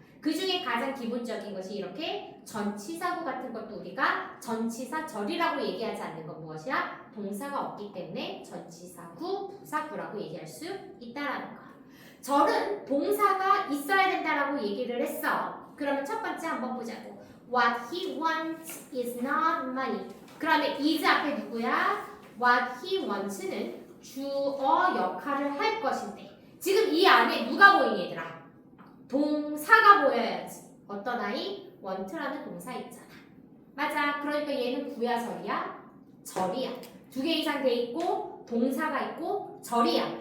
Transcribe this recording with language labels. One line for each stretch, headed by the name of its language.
Korean: 그 중에 가장 기본적인 것이 이렇게 전치사구 같은 것도 우리가 전치사절이라고 얘기하지 않는 건 무엇이야? 동사가 없기 때문에 전치사구, 부사구라고 얘기할 수 있다라는 거. 절은 동사가 있어야 된다라고 얘기를 했어. 그러면 첫 번째 한번 보자고.
English: What he wants is not money.
Korean: 그러면 is 앞에 누구야?
English: What he wants
Korean: 는 주어 역할을 할 것인데 지금 이 안에 누가 보이니 얘들아? 동사가 보여야지. 어떤 아이? want라는 동사 있잖아. 맞아. 그러니까 얘는 구야 절이야? 절이야. 두 개 이상 돼 있고 동사가 있고 절이야.